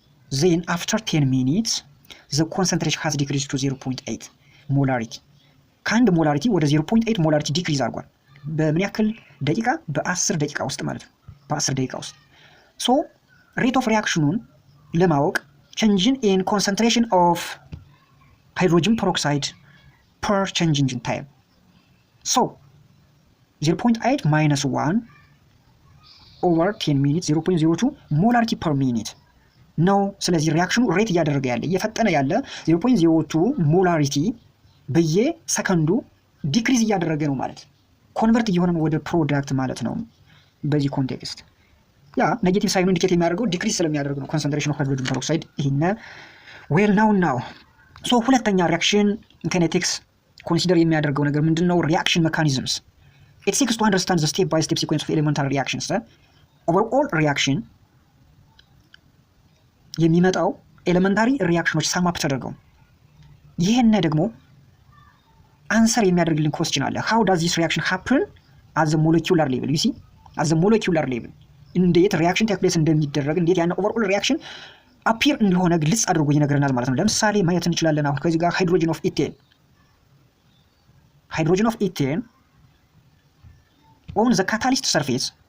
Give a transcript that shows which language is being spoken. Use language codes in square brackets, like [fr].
[en] Then after 10 minutes the concentration has decreased to 0.8 molarity. [am] ከአንድ ሞላሪቲ ወደ 0.8 ሞላሪቲ ዲክሪዝ አድርጓል። በምን ያክል ደቂቃ? በ10 ደቂቃ ውስጥ ማለት ነው። በ10 ደቂቃ ውስጥ ሶ ሬት ኦፍ ሪአክሽኑን ለማወቅ ቼንጅን ኢን ኮንሰንትሬሽን ኦፍ ሃይድሮጅን ፐሮክሳይድ ፐር ቼንጅን ኢን ታይም ሶ [en] 0.8 minus 1 over 10 minutes 0.02 molarity per minute [am] ነው። ስለዚህ ሪአክሽኑ ሬት እያደረገ ያለ እየፈጠነ ያለ 0.02 ሞላሪቲ በየሰከንዱ ዲክሪዝ እያደረገ ነው ማለት ኮንቨርት እየሆነ ወደ ፕሮዳክት ማለት ነው። በዚህ ኮንቴክስት ያ ኔጌቲቭ ሳይኑ ኢንዲኬት የሚያደርገው ዲክሪዝ ስለሚያደርግ ነው ኮንሰንትሬሽን ኦፍ ሃይድሮጅን ፐሮክሳይድ። ይሄን ዌል ናው ሶ ሁለተኛ ሪአክሽን ኬኔቲክስ ኮንሲደር የሚያደርገው ነገር ምንድነው? [en] ሪአክሽን ሜካኒዝምስ it seeks to understand the step by step sequence of elementary reactions. overall reaction [am] የሚመጣው ኤሌመንታሪ ሪአክሽኖች ሳማፕ ተደርገው ይሄን ደግሞ አንሰር የሚያደርግልን ኮስችን አለ። [en] how does this reaction happen at the molecular level? you see at the molecular level [am] እንዴት ሪአክሽን ቴክ ፕሌስ እንደሚደረግ እንዴት ያን ኦቨርኦል ሪአክሽን አፒር እንደሆነ ግልጽ አድርጎ ይነግረናል ማለት ነው። ለምሳሌ ማየት እንችላለን። አሁን ከዚህ ጋር ሃይድሮጅን ኦፍ ኢቴን [en] on the catalyst surface